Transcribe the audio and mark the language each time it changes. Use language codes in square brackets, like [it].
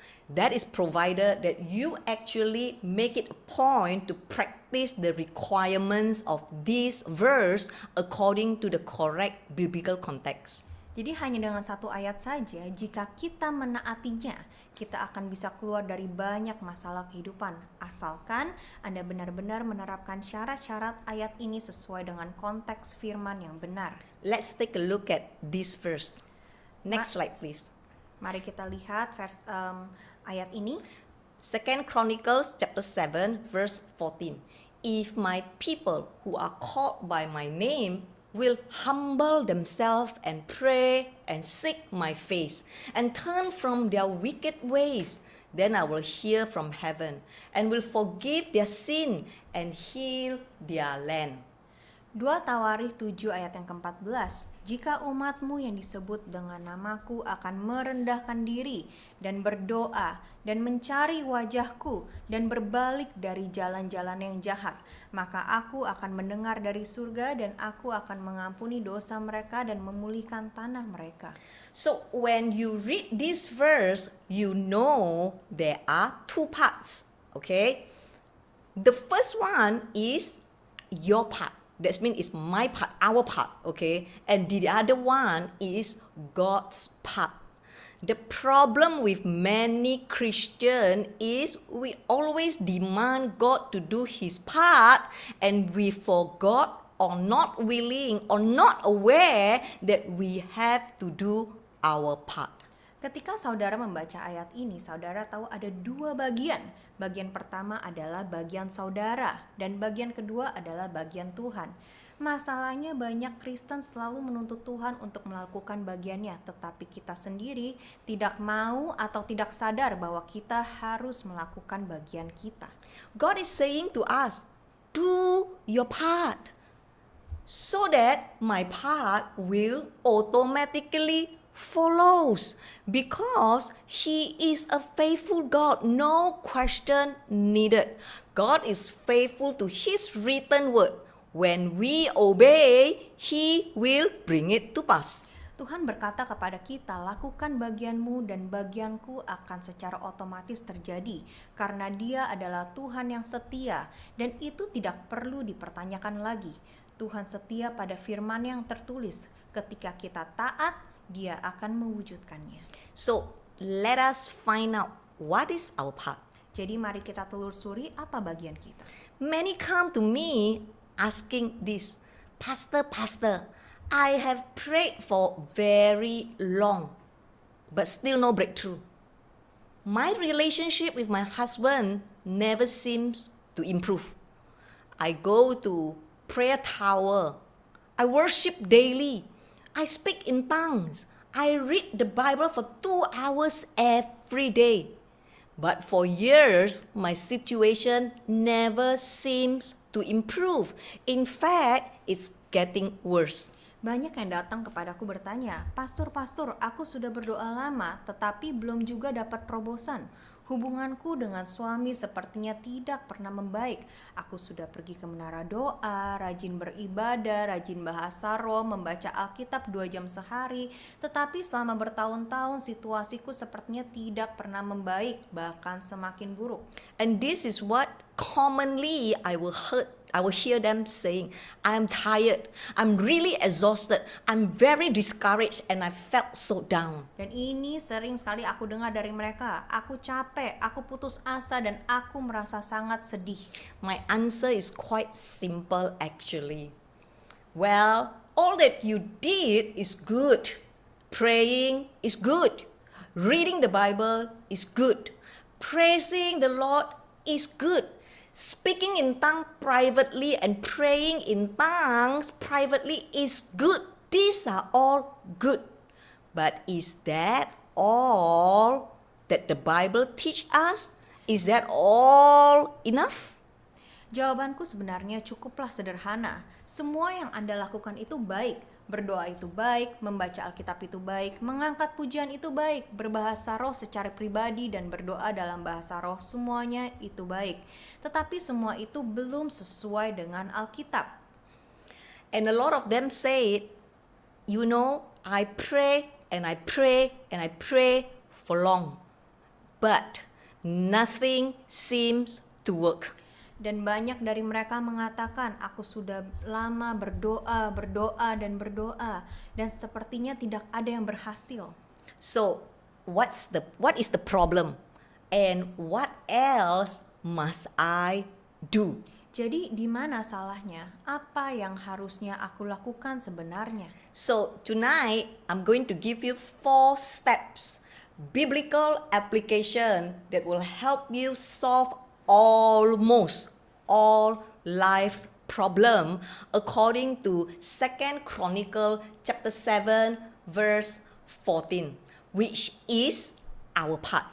[en] That is provided that you actually make it a point to practice the requirements of this verse according to the correct biblical context. [id] Jadi hanya dengan satu ayat saja, jika kita menaatinya, kita akan bisa keluar dari banyak masalah kehidupan. Asalkan Anda benar-benar menerapkan syarat-syarat ayat ini sesuai dengan konteks firman yang benar. [en] Let's take a look at this verse. Next slide, please. [id] Mari kita lihat ayat ini. [en] 2 Chronicles chapter 7 verse 14. If my people who are called by my name will humble themselves and pray and seek my face and turn from their wicked ways, then I will hear from heaven and will forgive their sin and heal their land. [id] 2 Tawarikh 7 ayat yang ke-14. Jika umatmu yang disebut dengan namaku akan merendahkan diri dan berdoa dan mencari wajahku dan berbalik dari jalan-jalan yang jahat, maka aku akan mendengar dari surga dan aku akan mengampuni dosa mereka dan memulihkan tanah mereka. [en] So when you read this verse, you know there are two parts, okay? The first one is your part. That means it's my part, our part, okay? And the other one is God's part. The problem with many Christians is we always demand God to do His part and we forgot or not willing or not aware that we have to do our part. [id] Ketika saudara membaca ayat ini, saudara tahu ada dua bagian. Bagian pertama adalah bagian saudara dan bagian kedua adalah bagian Tuhan. Masalahnya banyak Kristen selalu menuntut Tuhan untuk melakukan bagiannya, tetapi kita sendiri tidak mau atau tidak sadar bahwa kita harus melakukan bagian kita. [en] God is saying to us, do your part so that my part will automatically follows, because He is a faithful God, no question needed. God is faithful to His written word. When we obey, He will bring it to pass. [id] Tuhan berkata kepada kita, lakukan bagianmu dan bagianku akan secara otomatis terjadi, karena Dia adalah Tuhan yang setia dan itu tidak perlu dipertanyakan lagi. Tuhan setia pada firman yang tertulis. Ketika kita taat, Dia akan mewujudkannya. [en] So, let us find out what is our part. [id] Jadi mari kita telusuri apa bagian kita. [en] Many come to me asking this, Pastor, I have prayed for very long, but still no breakthrough. My relationship with my husband never seems to improve. I go to prayer tower. I worship daily. I speak in tongues. I read the Bible for 2 hours every day. But for years, my situation never seems to improve. In fact, it's getting worse. [id] Banyak yang datang kepadaku bertanya, "Pastor, aku sudah berdoa lama, tetapi belum juga dapat terobosan. Hubunganku dengan suami sepertinya tidak pernah membaik. Aku sudah pergi ke menara doa, rajin beribadah, rajin bahasa roh, membaca Alkitab 2 jam sehari. Tetapi selama bertahun-tahun situasiku sepertinya tidak pernah membaik, bahkan semakin buruk." [en] And this is what commonly I will hear them saying, I'm tired, I'm really exhausted, I'm very discouraged, and I felt so down. [id] Dan ini sering sekali aku dengar dari mereka. Aku capek, aku putus asa, dan aku merasa sangat sedih. [en] My answer is quite simple actually. Well, all that you did is good. Praying is good. Reading the Bible is good. Praising the Lord is good. Speaking in tongues privately and praying in tongues privately is good. These are all good. But is that all that the Bible teach us? Is that all enough? [id] Jawabanku sebenarnya cukuplah sederhana. Semua yang Anda lakukan itu baik. Berdoa itu baik, membaca Alkitab itu baik, mengangkat pujian itu baik, berbahasa roh secara pribadi dan berdoa dalam bahasa roh, semuanya itu baik. Tetapi semua itu belum sesuai dengan Alkitab. [en] And a lot of them say, I pray and I pray and I pray for long, but nothing seems to work. [id] Dan banyak dari mereka mengatakan, aku sudah lama berdoa dan sepertinya tidak ada yang berhasil. [en] So, what is the problem? And what else must I do? [id] Jadi di mana salahnya? Apa yang harusnya aku lakukan sebenarnya? [en] So, tonight I'm going to give you 4 steps, biblical application that will help you solve almost all life's problem according to 2 Chronicle chapter 7 verse 14, which is our part.